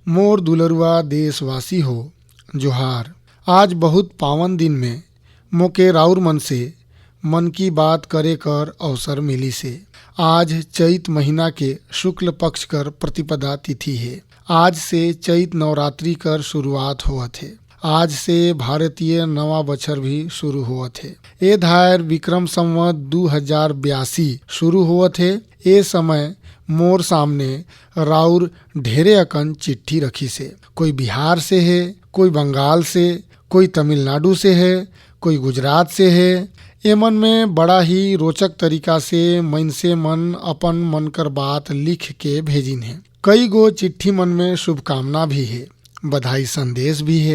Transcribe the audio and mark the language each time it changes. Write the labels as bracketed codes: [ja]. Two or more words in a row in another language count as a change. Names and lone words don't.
[sck] मोर दुलरुआ देशवासी हो जोहार। आज बहुत पावन दिन में मोके राउर मन से मन की बात करे कर अवसर मिली से। आज चैत महीना के शुक्ल पक्ष कर प्रतिपदा तिथि है। आज से चैत नवरात्रि कर शुरुआत होवत है। आज से भारतीय नवा बछर भी शुरू होवत है। ए धायर विक्रम संवत 2082 शुरू होवत है। ए समय मोर सामने राउर ढेरे अकन चिट्ठी रखी से। कोई बिहार से है, कोई बंगाल से, कोई तमिलनाडु से है, कोई गुजरात से है। एमन में बड़ा ही रोचक तरीका से मनसे मन अपन मन कर बात लिख के भेजिन है। कई गो चिट्ठी मन में शुभकामना भी है, बधाई संदेश भी है।